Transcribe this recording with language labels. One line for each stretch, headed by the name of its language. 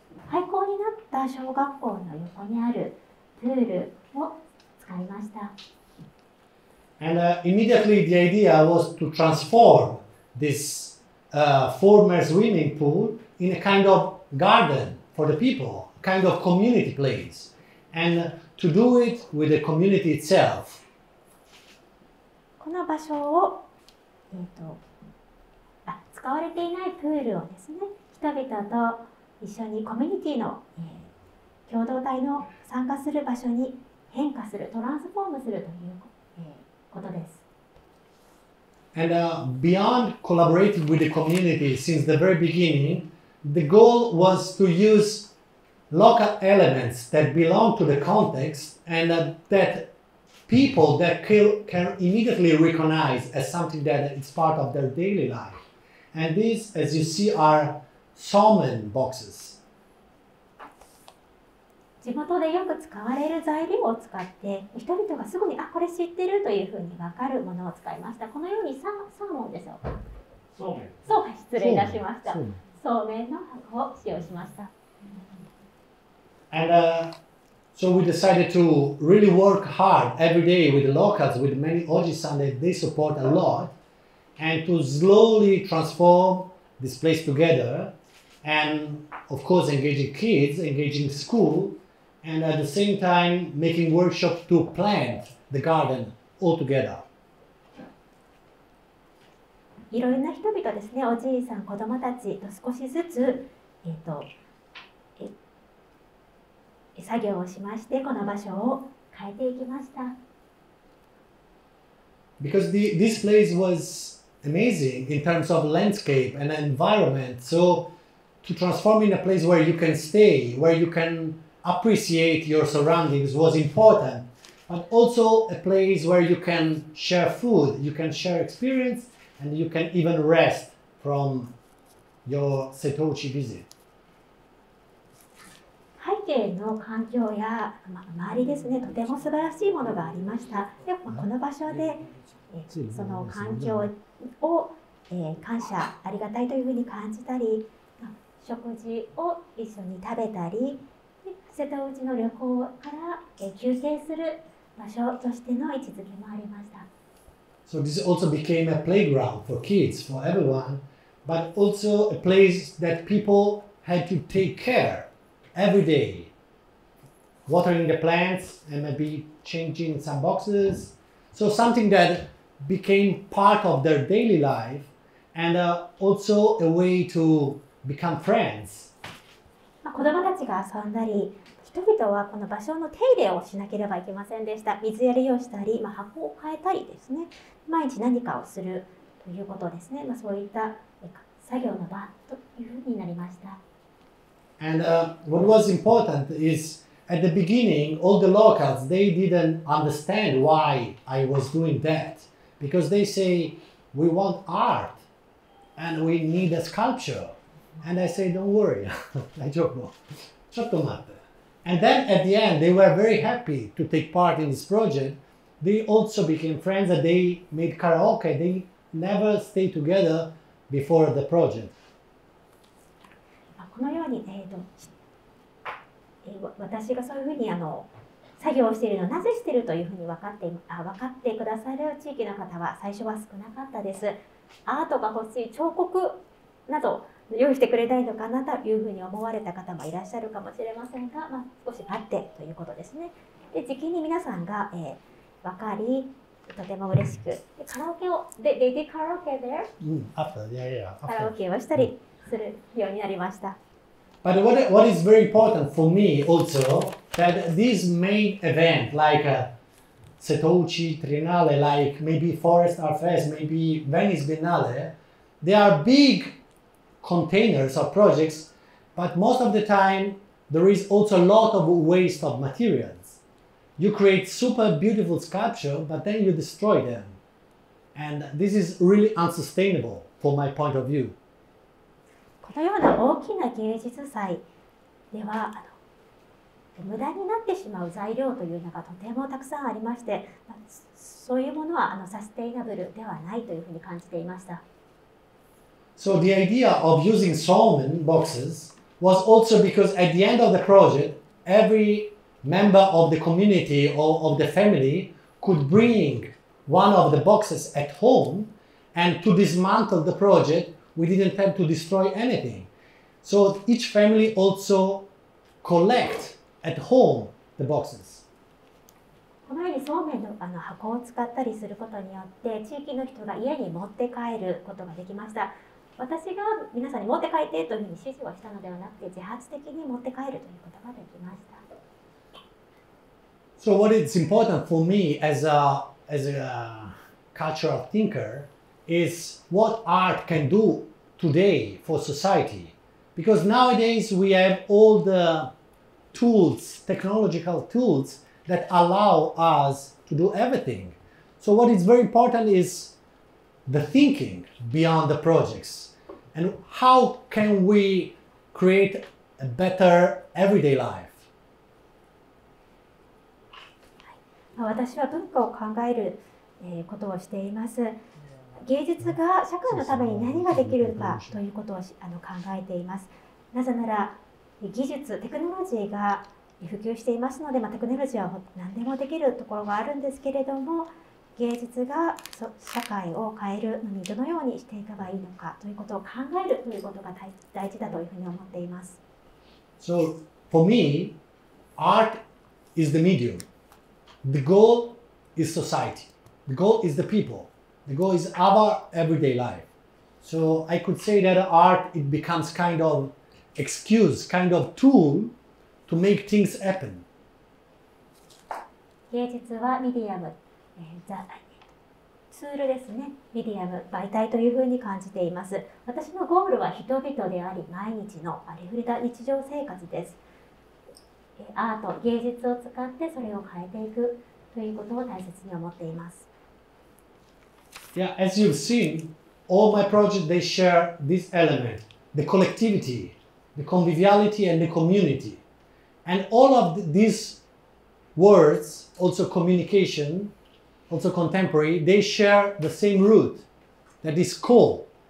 Japanese: 廃校になった小学校の横にあるプールを使いました。
English: And immediately the idea was to transform this former swimming pool in a kind of garden for the people, kind of community place, and to do it with the community itself.
Japanese: この場所を、使われていないプールをですね、人々と一緒にコミュニティの、共同体の参加する場所に変化する、トランスフォームするという、ことです。
English: And beyond collaborating with the community since the very beginning, the goal was to use local elements that belong to the context and that people that can immediately recognize as something that is part of their daily life. And these, as you see, are salmon boxes.
Japanese: 地元でよく使われる材料を使って人々がすぐにこれ知ってるというふうに分かるものを使いました。このようにサーモンでしょうか。そうめん。失礼いたしました。そうめんの箱を使用しました。
English: And so we decided to really work hard every day with the locals, with many Oji-san that they support a lot, and to slowly transform this place together, and of course engaging kids, engaging school, and at the same time making workshops to plant the garden all together.
Japanese: いろいろな人々ですね、おじいさん、子供たちと少しずつ、作業をしまして、この場所を変えていきました。
English: Because this place was amazing in terms of landscape and environment, so to transform in a place where you can stay, where you can appreciate your surroundings was important, but also a place where you can share food, you can share experience, and you can even rest from your Setouchi visit.
Japanese: 背景の環境や、周りですね、とても素晴らしいものがありました。で、この場所で、その環境を、感謝、ありがたいというふうに感じたり、食事を一緒に食べたり、瀬戸内の旅行から、休憩する場所としての位置づけもありました。
English: So this also became a playground for kids, for everyone, but also a place that people had to take care every day, watering the plants and maybe changing some boxes. So something that became part of their daily life and also a way to become friends.
Japanese: 子どもたちが遊んだり、人々はこの場所の手入れをしなければいけませんでした。水やりをしたり、箱を変えたりですね、毎日何かをするということですね。そういった作業の場というふうになりました。
English: And what was important is at the beginning, all the locals, they didn't understand why I was doing that. Because they say, we want art and we need a sculpture. And I say, don't worry,
Japanese: 大丈夫。ちょっと待って。
English: And then at the end, they were very happy to take part in this project. They also became friends and they made karaoke. They never stayed together before the project.
Japanese: このように、私がそういうふうに作業をしているのをなぜしているというふうに分かってくださる地域の方は最初は少なかったです。アートが欲しい、彫刻など用意してくれないのかなというふうに思われた方もいらっしゃるかもしれませんが、少し待ってということですね。で、じきに皆さんが、分かり、とても嬉しく、カラオケを、
English: They did karaoke there? After, yeah.
Japanese: カラオケをしたりするようになりました。
English: But what is very important for me also, that this main event, like Setouchi Triennale, like maybe Forest Art Fest, maybe Venice Biennale, they are big containers of projects, but most of the time there is also a lot of waste of materials. You create super beautiful sculpture, but then you destroy them. And this is really unsustainable from my point of view.
Japanese: このような大きな芸術祭では無駄になってしまう材料というのがとてもたくさんありまして、そういうものはサステイナブルではないというふうに感じていました。
English: So the idea of using salmon boxes was also because at the end of the project, every member of the community or of the family could bring one of the boxes at home, and to dismantle the project, we didn't have to destroy anything. So each family also collect at home the boxes.
Japanese: このようにそうめんの箱を使ったりすることによって地域の人が家に持って帰ることができました。私が皆さんに持って帰ってというふうに指示をしたのではなくて、自発的に持って帰るということができました。
English: So what is important for me as a cultural thinker is what art can do today for society. Because nowadays we have all the tools, technological tools that allow us to do everything. So what is very important is the thinking beyond the projects. And how can we create a better everyday life?
Japanese: 私は文化を考えることをしています。芸術が社会のために何ができるかということを考えています。なぜなら技術、テクノロジーが普及していますので、テクノロジーは何でもできるところがあるんですけれども、芸術が社会を変えるのにどのようにしていけばいいのかということを考えるということが大事だというふうに思っています。
English: So for me, art is the medium. The goal is society. The goal is the people. The goal is our everyday life. So I could say that art, it becomes kind of excuse, kind of tool to make things happen.
Japanese: 芸術はミディアム、ツールですね。ミディアム、媒体というふうに感じています。私のゴールは人々であり、毎日のありふれた日常生活です。アート、芸術を使ってそれを変えていくということを大切に思っています。
English: Yeah, as you've seen, all my projects, they share this element, the collectivity, the conviviality and the community. And all of these words, also communication, also contemporary, they share the same root, that is co.